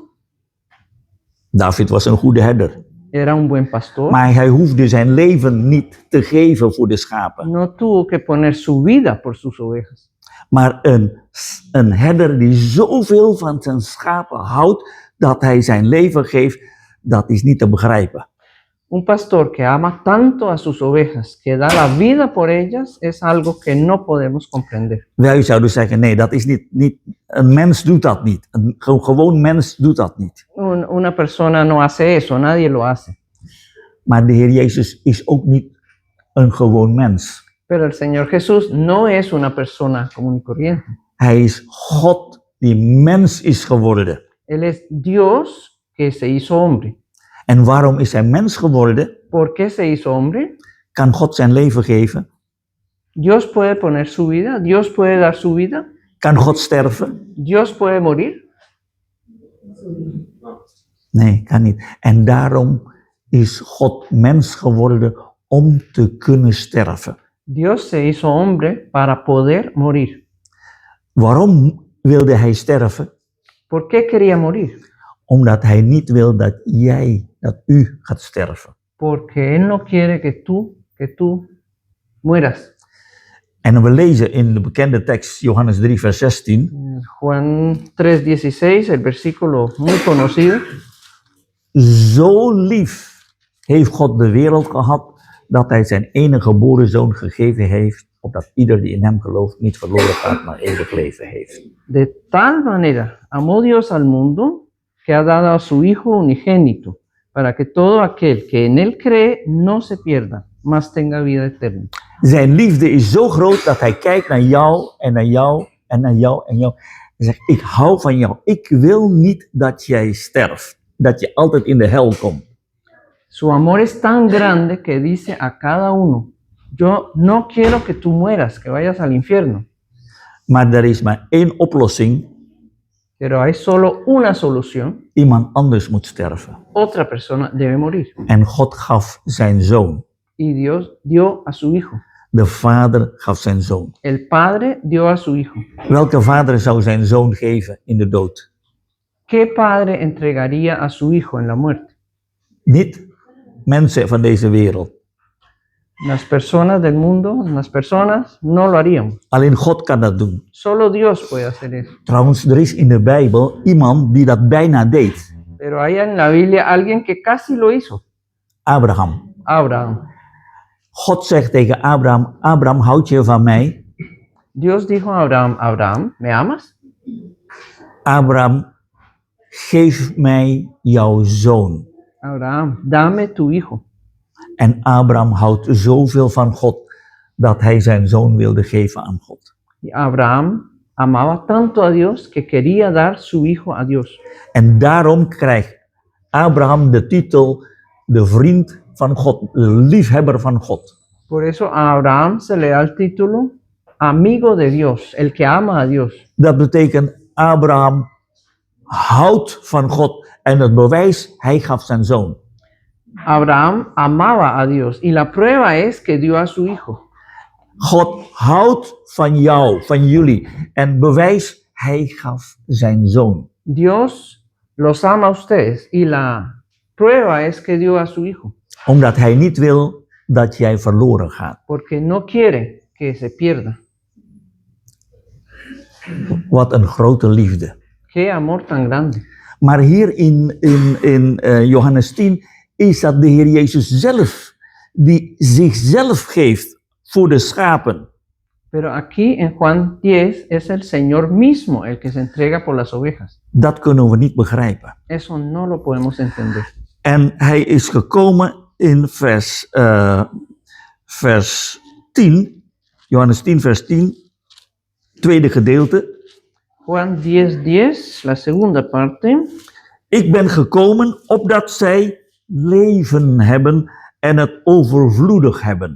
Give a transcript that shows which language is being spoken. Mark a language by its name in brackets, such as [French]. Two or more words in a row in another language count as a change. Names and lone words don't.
[Dutch] David was een goede herder. [Spanish] Era un buen pastor. [Dutch] Maar hij hoefde zijn leven niet te geven voor de schapen. [Spanish] No tuvo que poner su vida por sus ovejas. [Dutch] Maar een herder die zoveel van zijn schapen houdt, dat hij zijn leven geeft, dat is niet te begrijpen. [Spanish] Un pastor que ama tanto a sus ovejas, que da la vida por ellas, es algo que no podemos comprender. [Dutch] Wij zouden zeggen, nee, dat is niet een mens doet dat niet. Een gewoon mens doet dat niet. [Spanish] Una persona no hace eso, nadie lo hace. [Dutch] Maar de Heer Jezus is ook niet een gewoon mens. [Spanish] Pero el Señor Jesús no es una persona común y corriente. [Dutch] Hij is God die mens is geworden. [Spanish] Él es Dios que se hizo hombre. [Dutch] En waarom is hij mens geworden? [Spanish] ¿Por qué se hizo hombre? [Dutch] Kan God zijn leven geven? [Spanish] Dios puede poner su vida, Dios puede dar su vida, [Dutch] Kan God sterven? [Spanish] Dios puede morir. [Dutch] Nee, kan niet. En daarom is God mens geworden om te kunnen sterven. [Spanish] Dios se hizo hombre para poder morir. [Dutch] Waarom wilde hij sterven? [Spanish] ¿Por qué quería morir? [Dutch] Omdat hij niet wil dat u gaat sterven. [Spanish] Porque Él no quiere que tú mueras. [Dutch] En we lezen in de bekende tekst Johannes 3 vers 16. [Spanish] Juan 3:16, el versículo muy conocido. [Dutch] Zo lief heeft God de wereld gehad dat hij zijn enige geboren zoon gegeven heeft, opdat ieder die in hem gelooft niet verloren gaat, maar eeuwig leven heeft. [Spanish] De tal manera amó Dios al mundo que ha dado a su Hijo unigénito, para que todo aquel que en Él cree no se pierda, mas tenga vida eterna. [Dutch] Zijn liefde is zo groot dat hij kijkt naar jou en naar jou en naar jou en jou. En zegt, ik hou van jou. Ik wil niet dat jij sterft. Dat je altijd in de hel komt. [Spanish] Su amor es tan grande que dice a cada uno, yo no quiero que tú mueras, que vayas al infierno. [Dutch] Maar er is maar één oplossing. [Spanish] Pero hay solo una solución. [Dutch] Iemand anders moet sterven. [Spanish] Otra persona debe morir. [Dutch] En God gaf zijn zoon. [Spanish] Y Dios dio a su Hijo. [Dutch] De vader gaf zijn zoon. [Spanish] El Padre dio a su Hijo. [Dutch] Welke vader zou zijn zoon geven in de dood? [Spanish] ¿Qué padre entregaría a su Hijo en la muerte? [Dutch] Niet mensen van deze wereld. [Spanish] Las personas del mundo, las personas no lo harían. [Dutch] Alleen God kan dat doen. [Spanish] Solo Dios puede hacer eso. [Dutch] Trouwens, er is in de Bijbel iemand die dat bijna deed. [Spanish] Pero hay en la Biblia alguien que casi lo hizo. [Dutch] Abraham. [Spanish] Abraham. [Dutch] God zegt tegen Abraham, Abraham, houd je van mij? [Spanish] Dios dijo a Abraham, Abraham, ¿me amas? [Dutch] Abraham, geef mij jouw zoon. [Spanish] Abraham, dame tu hijo. [Dutch] En Abraham houdt zoveel van God dat hij zijn zoon wilde geven aan God. [Spanish] Y Abraham amaba tanto a Dios que quería dar su hijo a Dios. [Dutch] En daarom krijgt Abraham de titel de vriend van God, de liefhebber van God. [Spanish] Por eso a Abraham se le da el título amigo de Dios, el que ama a Dios. [Dutch] Dat betekent Abraham houdt van God en het bewijs, hij gaf zijn zoon. [Spanish] Abraham amaba a Dios y la prueba es que dio a su hijo. [Dutch] God houdt van jou, van jullie en bewijs, hij gaf zijn zoon. [Spanish] Dios los ama a ustedes y la prueba es que dio a su hijo, [Dutch] Omdat hij niet wil dat jij verloren gaat. [Spanish] porque no quiere que se pierda. [Dutch] Wat een grote liefde. [Spanish] Qué amor tan grande. [Dutch] Maar hier in Johannes 10 is dat de Heer Jezus zelf die zichzelf geeft voor de schapen. [Spanish] Pero aquí en Juan 10 es el Señor mismo el que se entrega por las ovejas. [Dutch] Dat kunnen we niet begrijpen. [Spanish] Eso no lo podemos entender. [Dutch] En hij is gekomen in vers 10, Johannes 10 vers 10, tweede gedeelte. [Spanish] Juan 10:10, la segunda parte. [Dutch] Ik ben gekomen opdat zij leven hebben en het overvloedig hebben.